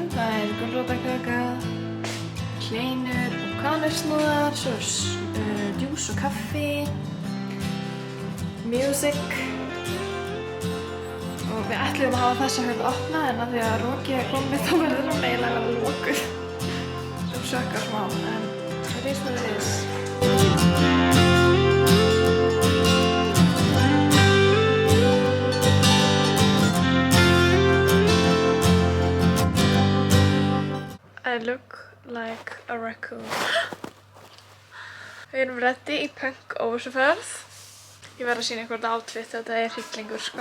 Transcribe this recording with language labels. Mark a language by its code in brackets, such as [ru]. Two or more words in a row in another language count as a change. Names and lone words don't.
[is] Það er gulrótarkaka, kleinur og kanilsnúðar, svo djús og kaffi, music. Og við ætlum að hafa þessa hurð opna en að því að Roki er komið þá verður hún eiginlega að vera lokuð. Sem sökkar smá, en það er [en] what it is. I look like a raccoon. [is] Við erum ready í punk óvissuferð. Ég verð að sýna ykkur þetta outfit, þetta er hryllingur sko.